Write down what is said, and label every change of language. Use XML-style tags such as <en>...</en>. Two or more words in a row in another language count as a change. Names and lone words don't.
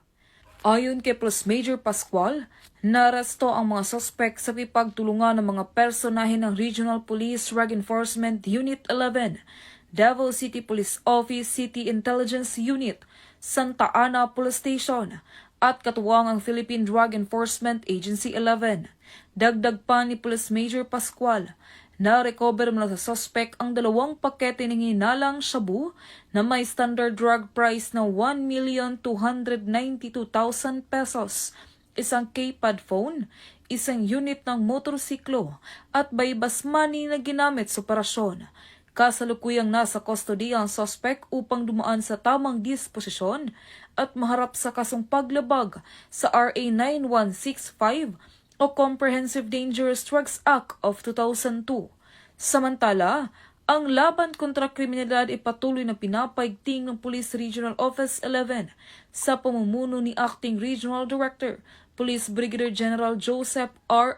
<tl>Ayon kay Police Major Pascual, naaresto ang mga suspect sa pagtulungan ng mga personahe ng Regional Police Drug Enforcement Unit 11, Davao City Police Office City Intelligence Unit, Santa Ana Police Station, at katuwang ang Philippine Drug Enforcement Agency 11. Dagdag pa ni Police Major Pascual, na-recover mula sa suspect ang 2 pakete ng hinalang shabu na may</tl> <en>standard drug price</en> <tl>na 1,292,000 pesos, isang</tl> <en>keypad phone,</en> <tl>isang unit ng motorsiklo at</tl> <en>buy-bust money</en> <tl>na ginamit sa operasyon. Kasalukuyang nasa kustodiya ang suspect upang dumaan sa tamang disposisyon at maharap sa kasong paglabag sa RA 9165 o Comprehensive Dangerous Drugs Act of 2002. Samantala, ang laban kontra kriminalidad ay patuloy na pinapaigting ng Police Regional Office 11 sa pamumuno ni</tl> <en>Acting Regional Director,</en> <tl>Police Brigadier General Joseph R.</tl>